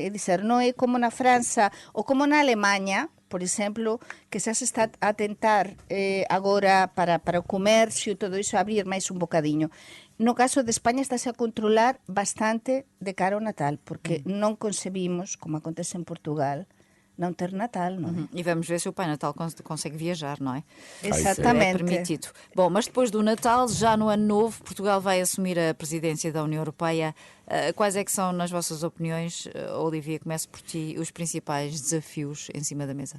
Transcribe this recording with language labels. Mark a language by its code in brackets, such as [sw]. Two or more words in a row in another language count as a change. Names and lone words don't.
[gl] É dizer, non é como na França ou como na Alemanha, por exemplo, que xa se está a tentar agora para o comercio e todo iso abrir máis un bocadiño. No caso de España estáse a controlar bastante de cara ao Natal, porque non concebimos, como acontece en Portugal, [pt] não ter Natal, não é? E vamos ver se o Pai Natal consegue viajar, não é? Exatamente. É permitido. Bom, mas depois do Natal, já no Ano Novo, Portugal vai assumir a presidência da União Europeia. Quais é que são, nas vossas opiniões, Olivia, começo por ti, os principais desafios em cima da mesa?